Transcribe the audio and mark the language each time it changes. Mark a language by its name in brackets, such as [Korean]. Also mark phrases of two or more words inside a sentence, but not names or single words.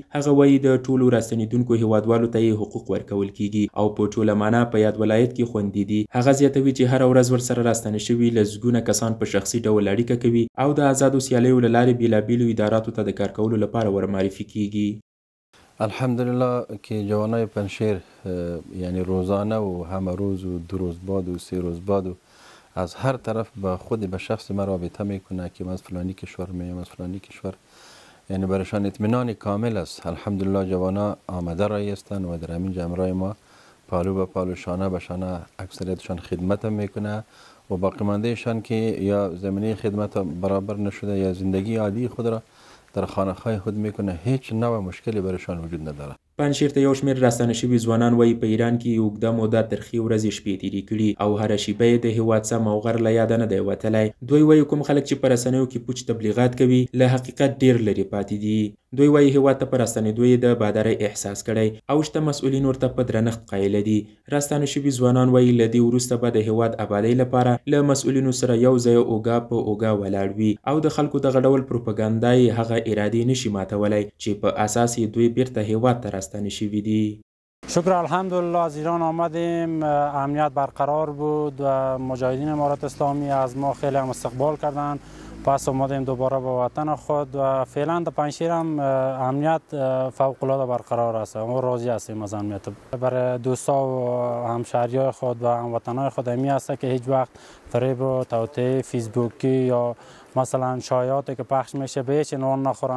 [Pashto] هغه وایي د ټولو راستنیدونکو هیوادوالو ته یې حقوق ورکول کیږي او په ټوله معنا په یاد ولایت کې خوندي دي. هغه زیاتوي چې هر ورځ ورسره راستنه شوي لزګونه کسان په شخصي ډول اړیکه کوي او د آزادو سیالیو له لارې بیلابیلو اداراتو ته د کار کولو لپاره ورمعرفي کیږي. [Persian] الحمدلله که جوانای پنجشیر یعنی روزانه و همه روز و 2 روز بعد و 3 روز بعد و از هر طرف به خود به شخص ما رابطه میکنه که من از فلانی کشور میام، از فلانی کشور، یعنی برایشان اطمینان کامل است. الحمدلله جوانا آمده رایی هستند و در همین جمعرای ما پالو به پالو شانه به شانه اکثریتشان خدمت هم میکنه و باقی ماندهشان که یا زمینه خدمت برابر نشده یا زندگی عادی خود را در خانه‌های خود میکنه، هیچ نوع مشکلی برایشان وجود نداره. [Pashto] پنجشیر ته یو شمېر راستنه شوي ځوانان وایي په ایران کې اوږده موده ترخې ورځې شپې تېرې کړي او هره شیبه یې د هېواد سم او غر له یاده نه دی وتلی. دوی وایي کوم خلک چې په رسنیو کې پوچ تبلیغات کوي له حقیقت ډېر لرې پاتې دي. دوی وایي هېواد ته په راستنېدو یې د بادارۍ احساس کړی او شته مسؤلین ورته په درنښت قایله دي. راستنه شوي ځوانان وایي له دې وروسته به د هېواد ابادۍ لپاره له مسؤلینو سره یو ځای اوږه په اوږه ولاړ وي او د خلکو دغه ډول پروپاګاندا یې هغه ارادې نشي ماتولی چې په اساس یې دوی بیرته هېواد ته راستنه شوي دي. [Persian] شکر الحمدلله از ایران آمدیم، امنیت برقرار بود و مجاهدین امارات اسلامی از ما خیلی هم استقبال کردند. پس اومدیم دوباره به وطن خود و فعلا در پنجشیر هم امنیت فوق العاده برقرار است. ما راضی هستیم از امنیت. برای دوستا و همشهریای خود و هموطنای خود همی است که هیچ وقت فریب و توطئه فیسبوکی یا مثلا شایعاتی که پخش میشه به هیچ عنوان نخورن.